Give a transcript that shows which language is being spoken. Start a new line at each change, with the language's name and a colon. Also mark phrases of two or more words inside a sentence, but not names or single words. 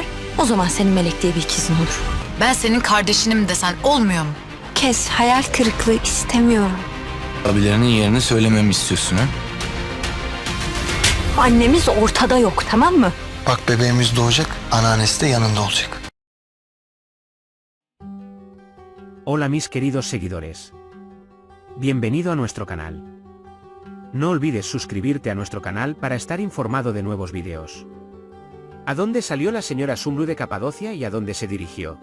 Turkish: O zaman senin Melek diye bir ikizin olur. Ben senin kardeşinim desen olmuyor mu? Kes, hayal kırıklığı istemiyorum. Abilerinin yerini söylememi istiyorsun ha? Annemiz ortada yok, tamam mı? Bak bebeğimiz doğacak, anneannesi de yanında olacak.
Spanish: Hola mis queridos seguidores. Bienvenido a nuestro canal. No olvides suscribirte a nuestro canal para estar informado de nuevos vídeos. ¿A dónde salió la señora Sumru de Capadocia y a dónde se dirigió?